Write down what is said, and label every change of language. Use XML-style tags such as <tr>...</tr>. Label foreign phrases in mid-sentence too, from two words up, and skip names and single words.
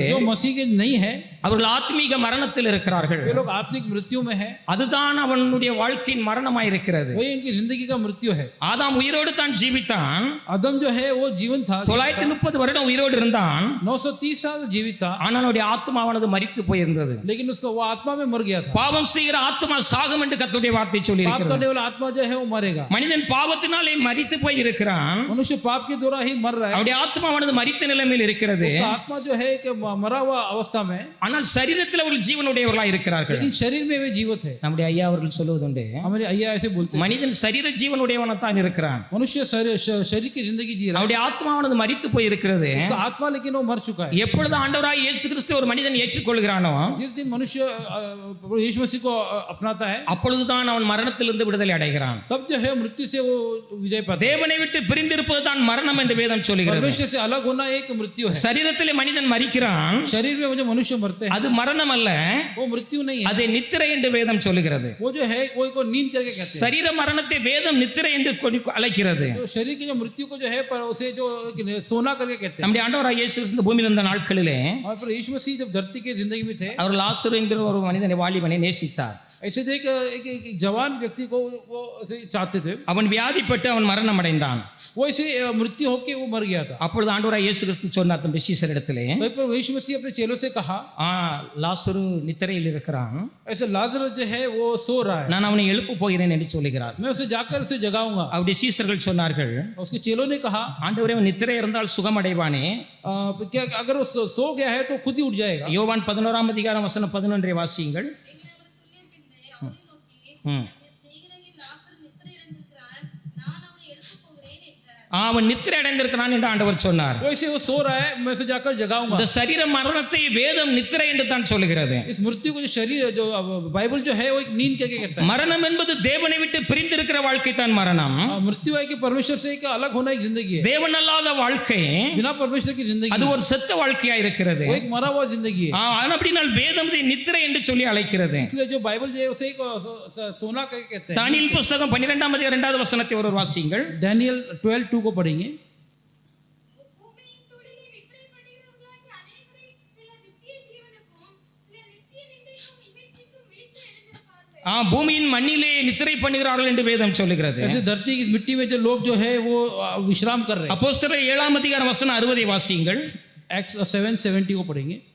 <hi>जो मसीह के नहीं है,</hi> <ta>அவர்கள் ஆத்மீக மரணத்தில் இருக்கிறார்கள்.</ta> <hi>वे लोग आत्मिक मृत्यु में है.</hi> <ta>அதுதான் அவனுடைய வாழ்க்கையின் மரணமாய் இருக்கிறது.</ta> <hi>वही इनकी जिंदगी का मृत्यु है.</hi> <ta>ஆதாம் உயிரோடு தான் ஜீவித்தான்.</ta> <hi>आदम जो है वो जीवन था,</hi> <ta>930 வருடம் உயிரோடு இருந்தான்.</ta> <hi>930 साल जीवित था.</hi> <ta>ஆனால் அவனுடைய ஆத்மாவானது மரித்து போயிருந்தது.</ta> <hi>लेकिन उसका वो आत्मा में मर गया था.</hi> <ta>பாவம் செய்கிற ஆத்மா சாகும் என்று கர்த்தருடைய வார்த்தை சொல்லி</ta> <hi>पाप</hi> <ta>இருக்கிறது.</ta> <hi>करने वाला आत्मा जो है वो मरेगा.</hi> <ta>மனிதன் பாவத்தினாலே மரித்து போய் இருக்கிறான்.</ta> <hi>मनुष्य पाप के द्वारा ही मर रहा है.</hi> <ta>அவனுடைய ஆத்மாவானது மரித்த நிலைமையில் இருக்கிறது.</ta> <hi>उसका आत्मा जो है कि मरा हुआ अवस्था में,</hi> <ta>ஆனால் சரீரத்தில் அவர்கள் ஜீவனுடையவர்களாக இருக்கிறார்கள்.</ta> <hi>लेकिन शरीर में वे जीवित है.</hi> <ta>நம்முடைய ஐயா அவர்கள் சொல்லுவதுண்டு,</ta> <hi>हमारे अय्या ऐसे बोलते हैं,</hi> <ta>மனிதன் சரீர ஜீவனுடையவனாத்தான் இருக்கிறான்.</ta> <hi>मनुष्य शरीर की जिंदगी जी रहा है.</hi> <ta>அவருடைய ஆத்மாவானது மரித்து போய் இருக்கிறது.</ta> <hi>उसका आत्मा लेकिन वो मर चुका है.</hi> <ta>எப்பொழுது ஆண்டவராய் இயேசு கிறிஸ்து ஒரு மனிதன் ஏற்றுக்கொள்கிறானோ,</ta> <hi>जिस दिन मनुष्य यीशु मसीह को अपनाता है,</hi> <ta>அப்பொழுதுதான் அவன் மரணத்திலிருந்து விடுதலை அடைகிறான்.</ta> <hi>तब जो है मृत्यु से वो विजय पाता है.</hi> <ta>தேவனை விட்டு பிரிந்திருப்பது தான் மரணம் என்று வேதம் சொல்லுகிறது.</ta> <hi>परमेश्वर से अलग होना एक मृत्यु है.</hi> <ta>சரீரத்திலே மனிதன் மரிக்கிறான்,</ta> <hi>शरीर में जो मनुष्य मरते हैं</hi> <ta>அது மரணம் அல்ல,</ta> <hi>वो मृत्यु नहीं है.</hi> <ta>அது நித்திரை என்று வேதம் சொல்லுகிறது.</ta> <hi>वो जो है वो को नींद करके कहते हैं.</hi> <ta>சரீர மரணத்தை வேதம் நித்திரை என்று அழைக்கிறது.</ta> <hi>जो शरीर की जो मृत्यु को जो है पर उसे जो सोना करके कहते हैं.</hi> <ta>நம்முடைய ஆண்டவராய் இயேசு கிறிஸ்து பூமியில் இருந்த நாட்களிலே</ta> <hi>और पर यीशु मसीह जब धरती के जिंदगी में थे,</hi> <ta>அவர் லாசரு என்கிற ஒரு மனிதனை வாலிபனை நேசித்தார்.</ta> <hi>ऐसे थे कि एक जवान व्यक्ति को वो ऐसे चाहते थे.</hi> <ta>அவன் வியாதிப்பட்டு அவன் மரணம் அடைந்தான்.</ta> <hi>वो ऐसे मृत्यु होके वो मर गया था.</hi> <ta>அப்பொழுது ஆண்டவராய் இயேசு கிறிஸ்து சொன்னார் தம்முடைய சீஷரிடத்திலே,</ta> <hi>वहीं पर यीशु मसीह अपने चेलों से कहा,</hi> <ta>லாசரு நித்திரையில் இருக்கிறான்,</ta> <hi>ऐसे लाजरस जो है वो सो रहा है,</hi> <ta>நான் அவனை எழுப்ப போகிறேன் என்று சொல்லுகிறார்.</ta> <hi>मैं उसे जाकर उसे जगाऊंगा.</hi> <ta>அவருடைய சீஷர்கள் சொன்னார்கள்,</ta> <hi>उसके चेलों ने कहा,</hi> <ta>ஆண்டவரே அவன் நித்திரை இருந்தால் சுகம் அடைவானே.</ta> <hi>क्या अगर वो सो गया है तो खुद ही उठ जाएगा.</hi> <ta>யோவான் 11 அதிகாரம் வசனம் 11 வாசியுங்கள். அவன் நித்திரை அடைந்திருக்கிறான் என்று ஆண்டவர் சொன்னார்.</ta> <hi>वैसे वो सो रहा है, मैं उसे जाकर जगाऊंगा.</hi> <ta>இந்த சரீர மரணத்தை வேதம் நித்திரை என்று தான் சொல்லுகிறது.</ta> <hi>इस मृत्यु को जो शरीर जो बाइबल जो है वो एक नींद करके कहता है.</hi> <ta>மரணம் என்பது தேவனை விட்டு பிரிந்திருக்கிற வாழ்க்கை தான் மரணம்.</ta> <hi>मृत्यु है कि परमेश्वर से एक अलग होना एक जिंदगी है.</hi> <ta>தேவன் அல்லாத வாழ்க்கை,</ta> <hi>बिना परमेश्वर की जिंदगी,</hi> <ta>அது ஒரு செத்த வாழ்க்கையா இருக்கிறது.</ta> <hi>वो एक मरा हुआ जिंदगी है.</hi> <ta>அப்படினால் வேதம் இதை நித்திரை என்று சொல்லி அழைக்கிறது.</ta> <hi>इसलिए जो बाइबल जो है उसे एक सोना करके कहते हैं.</hi> <ta>தானியேல் புத்தகம் 12 அதிகாரம் 2வது வசனத்தை ஒரு வாசியுங்கள்.</ta> <hi>डैनियल 12:2 को पढ़ेंगे.</hi> <ta>பூமியின் மண்ணிலே நித்திரை பண்ணுகிறார்கள் என்று வேதம் சொல்லுகிறது.</ta> <hi>ऐसे धरती की मिट्टी में जो लोग जो है वो विश्राम कर रहे हैं.</hi> <ta>அப்போஸ்தலர் 7 அதிகாரம் வசனம் 60 வாசியுங்கள்.</ta> <hi>एक्ट्स 7:70 को पढ़ेंगे.</hi>